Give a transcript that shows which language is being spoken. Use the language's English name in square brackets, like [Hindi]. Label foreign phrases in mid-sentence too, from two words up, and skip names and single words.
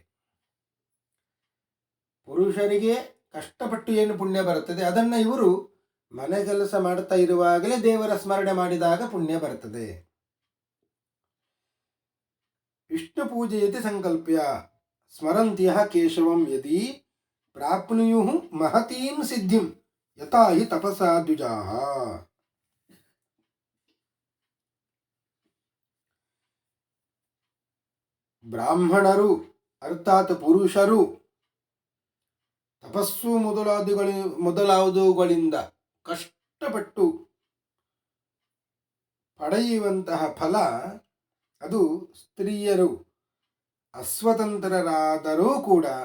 [Kannada] ಪುರುಷರಿಗೆ ಕಷ್ಟಪಟ್ಟು ಏನು ಪುಣ್ಯ ಬರುತ್ತದೆ ಅದನ್ನು ಇವರು ಮನೆ ಕೆಲಸ ಮಾಡುತ್ತಾ ಇರುವಾಗಲೇ ದೇವರ ಸ್ಮರಣೆ ಮಾಡಿದಾಗ ಪುಣ್ಯ ಬರುತ್ತದೆ. [Sanskrit] ವಿಷ್ಣು ಪೂಜೆಯತಿ ಸಂಕಲ್ಪ್ಯ ಸ್ಮರಂತ್ಯಃ ಕೇಶವಂ ಯದಿ ಪ್ರಾಪ್ನುಯುಃ ಮಹತೀಂ ಸಿದ್ಧಿಂ ಯಥಾ ಹಿ ತಪಸಾ ದ್ವಿಜಾಃ. [Kannada] ಬ್ರಾಹ್ಮಣರು ಅರ್ಥಾತ್ ಪುರುಷರು ತಪಸ್ಸು ಮೊದಲಾದವುಗಳಿಂದ ಕಷ್ಟಪಟ್ಟು ಪಡೆಯುವಂತಹ ಫಲ ಅದು ಸ್ತ್ರೀಯರು ಅಸ್ವತಂತ್ರರಾದರೂ ಕೂಡ